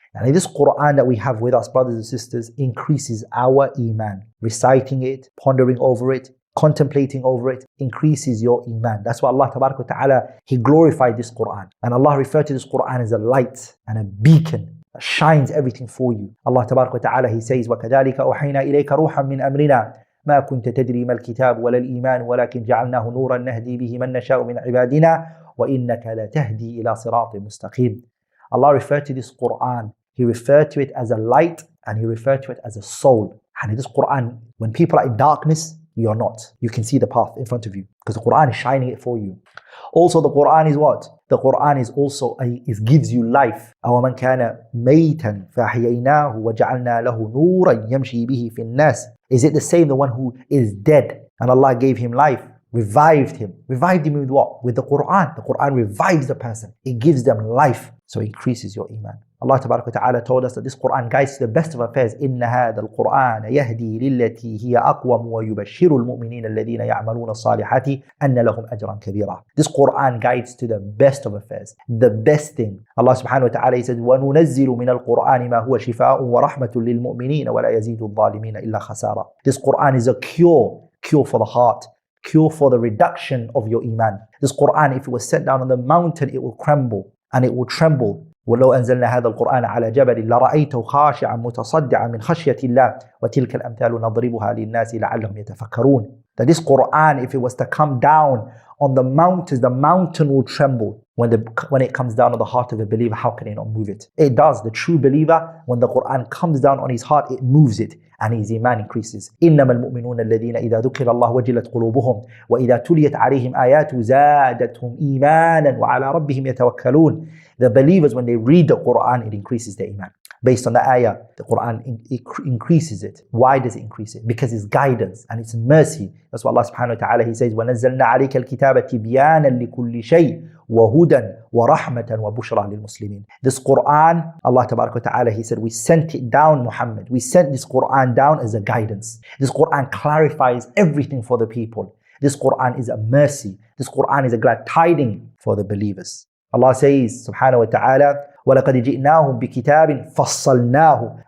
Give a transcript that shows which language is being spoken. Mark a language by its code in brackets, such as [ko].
[en] And this Quran that we have with us, brothers and sisters, increases our Iman. Reciting it, pondering over it, contemplating over it, increases your Iman. That's why Allah tabarak wa ta'ala, He glorified this Quran. And Allah referred to this Quran as a light and a beacon that shines everything for you. Allah tabarak wa ta'ala, He says, [ar] وَكَذَلِكَ أُوحَيْنَا إِلَيْكَ رُوحًا مِّنْ أَمْرِنَا ما كنت تدري ما الكتاب ولا الإيمان ولكن جعلناه نورا نهدي به من نشاء من عبادنا وإنك لتهدي إلى صراط مستقيم. [en] Allah referred to this Quran, He referred to it as a light and He referred to it as a soul. And this Quran, when people are in darkness, you're not. You can see the path in front of you because the Quran is shining it for you. Also, the Quran is what? The Quran is also, it gives you life. [ar] أَوَمَنْ كَانَ مَيْتًا فَأَحْيَيْنَاهُ وَجَعَلْنَا لَهُ نُورًا يَمْشِي بِهِ فِي النَّاسِ. [en] Is it the same, the one who is dead and Allah gave him life, revived him? Revived him with what? With the Quran. The Quran revives the person. It gives them life. So it increases your Iman. Allah Ta'ala told us that this Quran guides to the best of affairs. [ar] إِنَّ هَذَا الْقُرْآنَ يَهْدِي لِلَّتِي هِيَ أَقْوَمُ وَيُبَشِّرُ الْمُؤْمِنِينَ الَّذِينَ يَعْمَلُونَ الصَّالِحَاتِ أَنَّ لَهُمْ أَجْرًا كَبِيرًا. [en] This Quran guides to the best of affairs, the best thing. Allah Subhanahu wa Ta'ala, He says, [ar] وَنُنَزِّلُ مِنَ الْقُرْآنِ مَا هُوَ شِفَاءٌ وَرَحْمَةٌ لِلْمُؤْمِنِينَ وَلَا يَزِيدُ الظَّالِمِينَ إِلَّا خَسَارًا. [en] This Quran is a cure for the heart, cure for the reduction of your Iman. This Quran, if it was set down on the mountain, it will crumble and it will tremble. [ar] ولو أنزلنا هذا القرآن على جبل لرأيته خاشعا متصدعا من خشية الله وتلك الأمثال نضربها للناس لعلهم يتفكرون. [en] That this Quran, if it was to come down on the mountains, the mountain will tremble. When it comes down on the heart of a believer, how can he not move it? It does. The true believer, when the Quran comes down on his heart, it moves it and his Iman increases. [ar] إِنَّمَا الْمُؤْمِنُونَ الَّذِينَ إِذَا ذُكِرَ اللَّهُ وَجِلَتْ قُلُوبُهُمْ وَإِذَا تُلِيَتْ عَلَيْهِمْ آيَاتُ زَادَتْهُمْ إِيمَانًا وَعَلَى رَبِّهِمْ يَتَوَكَّلُونَ. [en] The believers, when they read the Quran, it increases their Iman. Based on the ayah, the Quran increases it. Why does it increase it? Because it's guidance and it's mercy. That's what Allah Subhanahu wa Ta'ala, He says, [ar] وَنَزَّلْنَا عَلَيْكَ الْكِتَابَ تِبْيَانًا لِكُلِّ شَيْءٍ وَهُدًى وَرَحْمَةً وَبُشْرًى لِلْمُسْلِمِينَ. [en] This Quran, Allah Tabaraka wa Ta'ala, He said, we sent it down, Muhammad. We sent this Quran down as a guidance. This Quran clarifies everything for the people. This Quran is a mercy. This Quran is a glad tiding for the believers. Allah says, Subhanahu wa Ta'ala, [ar] وَلَقَدْ جِئْنَاهُمْ بِكِتَابٍ فَصَّلْنَاهُ.